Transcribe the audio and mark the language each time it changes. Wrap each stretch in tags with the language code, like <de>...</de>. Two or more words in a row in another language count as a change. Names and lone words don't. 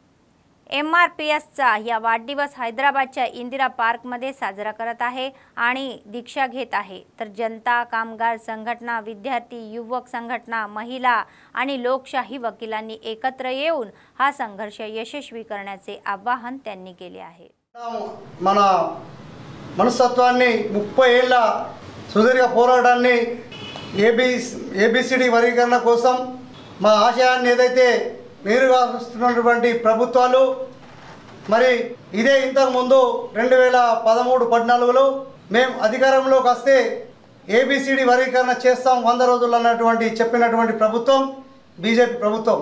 <mr>तर MRPSचा या वाढदिवस हैदराबादच्या इंदिरा पार्कमध्ये साजरा करत आहे आणि दीक्षा घेत आहे। तर जनता, कामगार संघटना, विद्यार्थी, युवक संघटना, महिला आणि लोकशाही वकिलांनी एकत्र येऊन हा संघर्ष यशस्वी करण्याचे आवाहन त्यांनी केले आहे।</mr> <te>మన మనస్తత్వాన్ని 30 ఏళ్ల సుదీర్ఘ పోరాటాన్ని ఏబిసిడి వర్గీకరణ కోసం మా ఆశయాన్ని ఏదైతే నిర్వహిస్తున్నటువంటి ప్రభుత్వాలు మరి ఇదే ఇంతకు ముందు 2013-14లో మేము అధికారంలోకి వస్తే ఏబిసిడి వర్గీకరణ చేస్తాం 100 రోజులు అన్నటువంటి చెప్పినటువంటి ప్రభుత్వం బీజేపీ ప్రభుత్వం।</te>